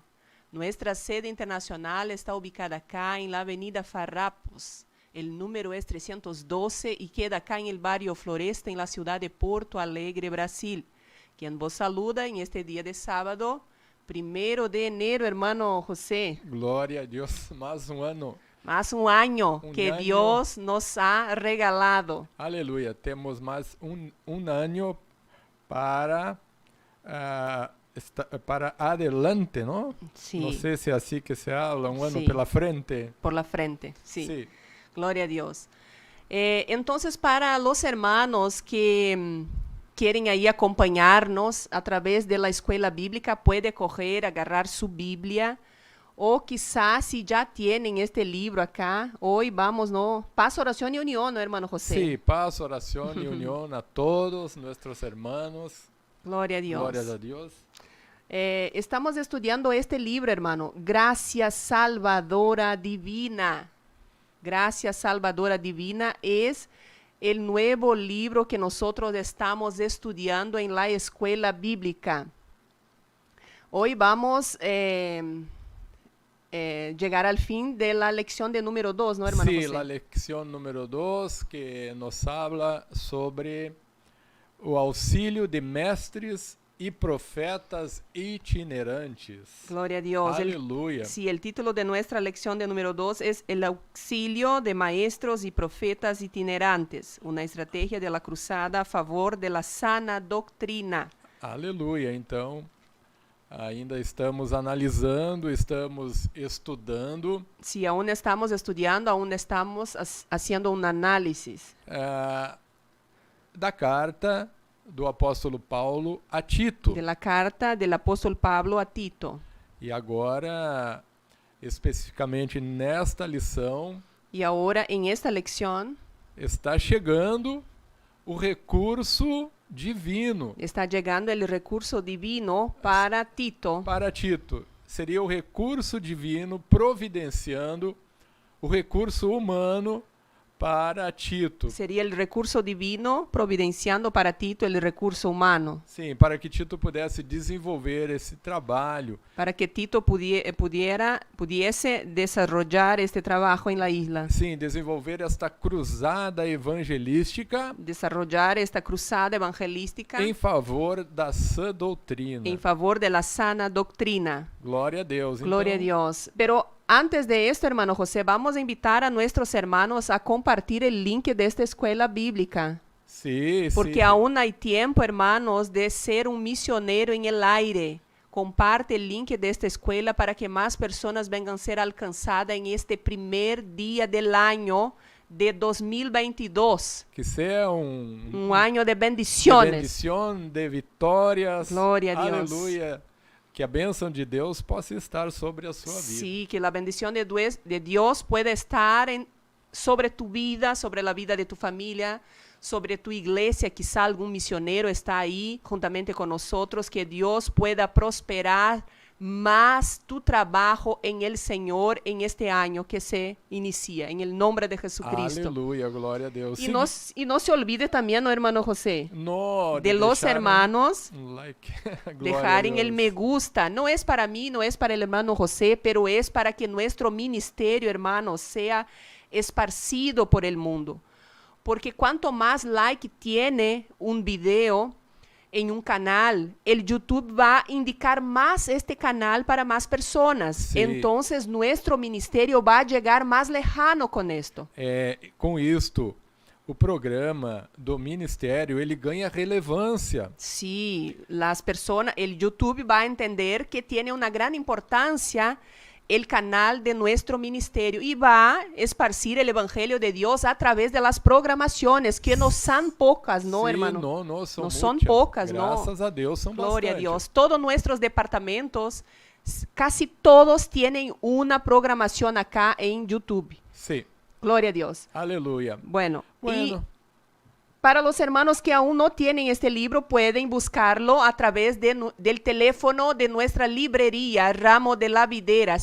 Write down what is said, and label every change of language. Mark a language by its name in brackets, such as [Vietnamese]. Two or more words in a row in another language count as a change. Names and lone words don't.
[Spanish] Nuestra sede internacional está ubicada acá en la avenida Farrapos. El número es 312 y queda acá en el barrio Floresta, en la ciudad de Porto Alegre, Brasil. Quien vos saluda en este día de sábado, 1 de enero, hermano José. [Portuguese] Glória a Deus, mais um ano. [Spanish] Más un año que Dios nos ha regalado. [Portuguese] Aleluia, temos mais um ano para [Spanish] para adelante, [Portuguese] não? [Spanish] Sí. [Portuguese] Não sei se é assim que se habla, um ano [Spanish] Sí. [Portuguese] pela frente. [Spanish] Por la frente, sí. Sí. Gloria a Dios. Entonces, para los hermanos que quieren ahí acompañarnos a través de la escuela bíblica, puede coger, agarrar su Biblia, o quizás si ya tienen este libro acá, hoy vamos, ¿no? Paz, oración y unión, ¿no, hermano José? Sí, paz, oración y unión a todos nuestros hermanos. Gloria a Dios. [Portuguese] Glória a Deus. [Spanish] Estamos estudiando este libro, hermano, Gracia Salvadora Divina. Gracia Salvadora Divina es el nuevo libro que nosotros estamos estudiando en la escuela bíblica. Hoy vamos llegar al fin de la lección de número 2, ¿no, hermano Sí, José? la lección número 2 que nos habla sobre [Portuguese] o auxílio de mestres e profetas itinerantes. [Spanish] Gloria a Dios. Aleluya. Sí, el título de nuestra lección de número 2 es El auxilio de maestros y profetas itinerantes, una estrategia de la cruzada a favor de la sana doctrina. [Portuguese] Aleluia. Então, ainda estamos analisando, estamos estudando [Spanish] Sí, aún estamos estudiando, aún estamos haciendo un análisis [Portuguese] da carta do apóstolo Paulo a Tito. [Spanish] de la carta del apóstol Pablo a Tito. [Portuguese] E agora, especificamente nesta lição, [Spanish] Y ahora en esta lección [Portuguese] está chegando o recurso divino [Spanish] está llegando el recurso divino para Tito. [Portuguese] para Tito. Seria o recurso divino providenciando o recurso humano para Tito. [Spanish] Sería el recurso divino providenciando para Tito el recurso humano, [Portuguese] Sim, para que Tito pudesse desenvolver esse trabalho, [Spanish] para que Tito pudiese desarrollar este trabajo en la isla, [Portuguese] sim, desenvolver esta cruzada evangelística [Spanish] desarrollar esta cruzada evangelística [Portuguese] em favor da sã doutrina. [Spanish] en favor de la sana doctrina. [Portuguese] Glória a Deus. [Spanish] Gloria a [Portuguese] Então, [Spanish] Dios. Pero antes de esto, hermano José, vamos a invitar a nuestros hermanos a compartir el link de esta escuela bíblica. [Portuguese] sim, [Spanish] Porque [Portuguese] sim. [Spanish] aún hay tiempo, hermanos, de ser un misionero en el aire. Comparte el link de esta escuela para que más personas vengan a ser alcanzadas en este primer día del año de 2022. [Portuguese] Que seja um [Spanish] Un año de de bendiciones. [Portuguese] bendição, de vitórias. Glória a Deus. Aleluia. Que a bênção de Deus possa estar sobre a sua vida. [Spanish] Sí, que la bendición de Dios pueda estar sobre tu vida, sobre la vida de tu familia, sobre tu iglesia. Quizá algún misionero está ahí juntamente con nosotros. Que Dios pueda prosperar más tu trabajo en el Señor en este año que se inicia, en el nombre de Jesucristo. [Portuguese] Aleluia, glória a Deus. [Spanish] Y no se olvide también, ¿no, hermano José? No, De los [Portuguese] deixar [Spanish] hermanos, [Portuguese] um like. Glória a [Spanish] dejar en el [Portuguese] Deus. [Spanish] me gusta. No es para mí, no es para el hermano José, pero es para que nuestro ministerio, hermanos, sea esparcido por el mundo. Porque cuanto más like tiene un video en un canal, el YouTube va a indicar más este canal para más personas. Sí. Entonces nuestro ministerio va a llegar más lejano con esto. [Portuguese] Com isto, o programa do ministério ele ganha relevância. [Spanish] Sí, las personas, el YouTube va a entender que tiene una gran importancia el canal de nuestro ministerio y va a esparcir el evangelio de Dios a través de las programaciones, que no son pocas, ¿no, [Portuguese] Sim, [Spanish] hermano? [Portuguese] não são [Spanish] No son [Portuguese] muitas. [Spanish] pocas, no. [Portuguese] Graças a Deus são [Spanish] Gloria a [Portuguese] bastante. [Spanish] Dios. Todos nuestros departamentos, casi todos tienen una programación acá en YouTube. [Portuguese] Sim, [Spanish] Gloria a Dios. [Portuguese] aleluia. [Spanish] Bueno, y Bueno, para los hermanos que aún no tienen este libro, pueden buscarlo a través del teléfono de nuestra librería, Ramo de la Videra.